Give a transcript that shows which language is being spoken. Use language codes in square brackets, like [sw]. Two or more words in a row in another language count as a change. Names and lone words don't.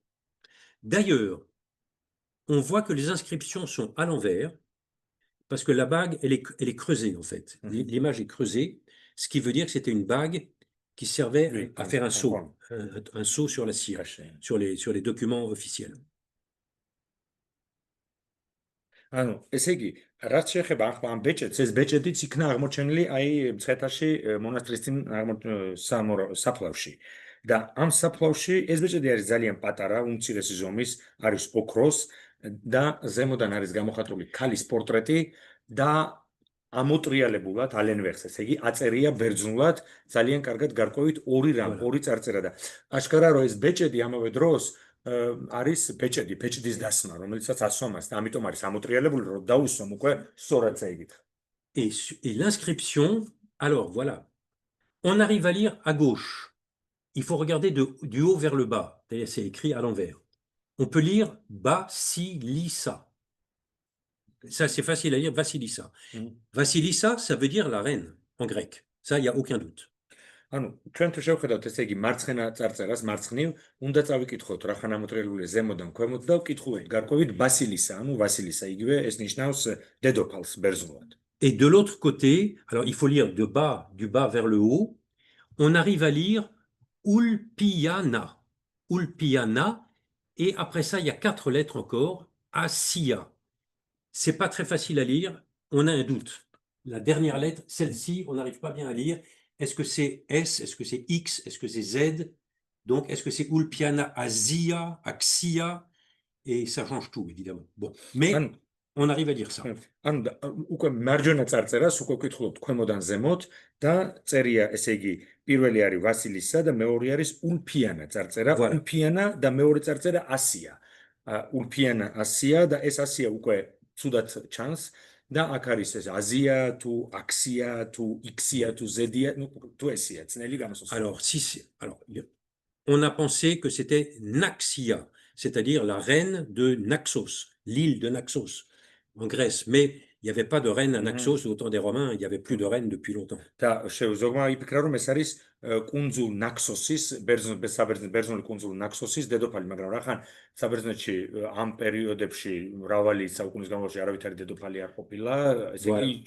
[fr] D'ailleurs, on voit que les inscriptions sont à l'envers, parce que la bague, elle est creusée, en fait. L'image est creusée, ce qui veut dire que c'était une bague qui servait à faire un sceau sur la cire, sur les documents officiels. [ka] ანუ, ესე იგი, რაც შეეხება ამ ბეჭედს, ეს ბეჭედიც იქნა აღმოჩენილი აი მცხეთაში მონასტრის წინ საფლავში. და ამ საფლავში ეს ბეჭედი არის ძალიან პატარა, უმცირესი ზომის, არის ოქროს და ზემოდან არის გამოხატული ქალის პორტრეტი და ამოტრიალებულად ალენვერს, ესე იგი, აწერია ბერძნულად, ძალიან კარგად გარკვევით ორი წარწერა და აშკარა რომ ეს ბეჭედი ამავე დროს არის ბეჭდის დასმა, რომელიცაც ასვამას და ამიტომ არის ამოტრიალებული, რომ დაუსვამ უკვე სწორად წაიგითხა. [fr] Et l'inscription, alors voilà, on arrive à lire à gauche. Il faut regarder du haut vers le bas, c'est écrit à l'envers. On peut lire Vasilissa. Ça, c'est facile à lire, Vasilissa. Vasilissa, ça veut dire la reine en grec. Ça, il n'y a aucun doute. [ka] ანუ ჩვენ თუ შევხედავთ, ესე იგი, მარცხენა წარწერას, მარცხნივ, უნდა წავიკითხოთ, რახან ამოტრიალებულია ზემოდან ქვემოთ და ვკითხულობთ გარკვევით ბასილისა, ანუ ვასილისა, იგივე ეს ნიშნავს დედოფალს ბერძნულად. [fr] Et de l'autre côté, alors il faut lire du bas vers le haut, on arrive à lire Ulpiana. Ulpiana, et après ça, il y a 4 lettres encore, Asia. C'est pas très facile à lire, on a un doute. La dernière lettre, celle-ci, on n'arrive pas bien à lire. Est-ce que c'est S? Est-ce que c'est X? Est-ce que c'est Z? Donc, est-ce que c'est Ulpiana, Asia, Axia? Et ça change tout, évidemment. Bon, mais On arrive à dire ça. [ka] ანუ უკვე მარჯვენა წარწერას უკვე ვკითხულობთ ქვემოდან ზემოთ და წერია, ესე იგი, პირველი არის ვასილისა და მეორე არის ულფიანა წარწერა. [fr] Voilà. [ka] ულფიანა და მეორე წარწერა ასია. ულფიანა ასია და ეს ასია უკვე ცუდად ჩანს და აქ არის ეს აზია თუ აქსია თუ იქსია თუ ზედია, ну თუ ესია ძნელი გამოსასწორო. [fr] Alors, on a pensé que c'était Naxia, c'est-à-dire la reine de Naxos, l'île de Naxos, en Grèce. Mais il n'y avait pas de reine à Naxos au temps des Romains, il n'y avait plus de reine depuis longtemps. [ka] და ზოგმა იფიქრა რომ ეს არის კუნძულ ნაქსოსის ბერძნული კუნძულ ნაქსოსის დედოფალი, მაგრამ რახან საბერძნეთში ამ პერიოდებში მრავალი საუკუნის განმავლობაში არავითარი დედოფალი არ ყოფილა, ესე იგი